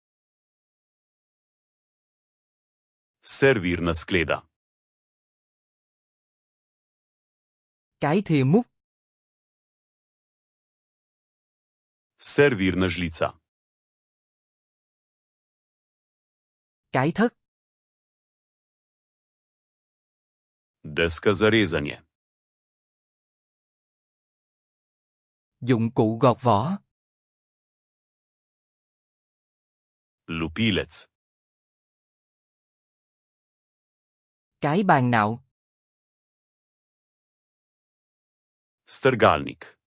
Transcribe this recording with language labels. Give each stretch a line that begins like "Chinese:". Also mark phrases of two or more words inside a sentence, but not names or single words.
Slovenian: Servirna skleda.
Vietnamese: Cái thìa múc.
Slovenian: Servirna žlica.
Vietnamese: Cái thất.
Slovenian: Deska za rezanje.
Vietnamese: Dụng cụ gọt vỏ.
Slovenian: Lupilec.
Vietnamese: Cái bàn nạo.
Slovenian: Strgalnik.